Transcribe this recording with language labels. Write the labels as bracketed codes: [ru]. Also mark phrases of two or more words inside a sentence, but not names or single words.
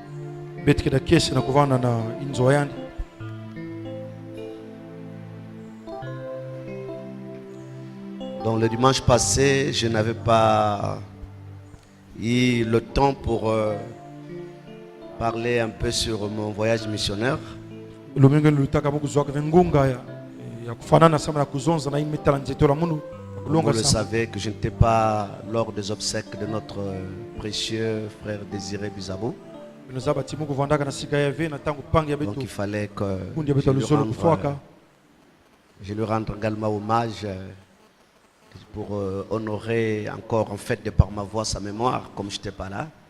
[fr] Donc le dimanche passé, je n'avais pas eu le temps pour parler un peu sur mon voyage missionnaire. [kg] Lumingo lutaka mukuzwaka vengunga ya kufanana sama na kuzonza na imetala nzeto la munu. [fr] Vous le savez que je n'étais pas lors des obsèques de notre précieux frère Désiré Bizabo. Donc il fallait que je lui rende également hommage pour honorer encore en fait de par ma voix sa mémoire comme je n'étais pas là.